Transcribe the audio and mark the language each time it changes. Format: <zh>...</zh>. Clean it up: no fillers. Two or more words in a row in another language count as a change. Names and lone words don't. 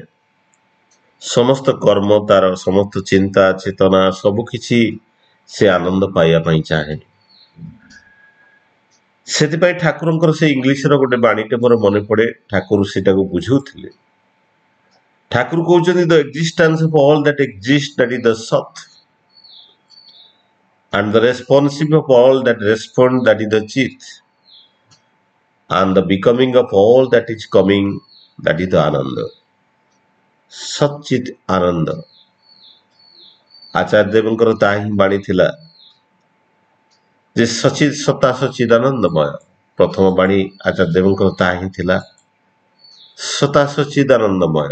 <or>ସମସ୍ତ କର୍ମ ତାର, ସମସ୍ତ ଚିନ୍ତା ଚେତନା ସବୁକିଛି ସେ ଆନନ୍ଦ ପାଇବା ପାଇଁ ଚାହେଁ। ସେଥିପାଇଁ ଠାକୁରଙ୍କର ସେ ଇଂଲିଶର ଗୋଟେ ବାଣୀଟେ ମୋର ମନେ ପଡେ, ଠାକୁର ସେଟାକୁ ବୁଝଉଥିଲେ। ଠାକୁର କହୁଛନ୍ତି</or> <en>the existence of all that exists, that is the Sat, and the responsive of all that respond, that is the Chit, and the becoming of all that is coming, that is the Ananda.</en> <or>ସଚିତ ଆନନ୍ଦ। ଆଚାର୍ଯ୍ୟ ଦେବଙ୍କର ତାହା ହିଁ ବାଣୀ ଥିଲା ଯେ ସଚିତ ସତା ସଚିଦାନନ୍ଦମୟ। ପ୍ରଥମ ବାଣୀ ଆଚାର୍ଯ୍ୟ ଦେବଙ୍କର ତାହା ହିଁ ଥିଲା, ସତା ସଚିଦାନନ୍ଦମୟ।</or>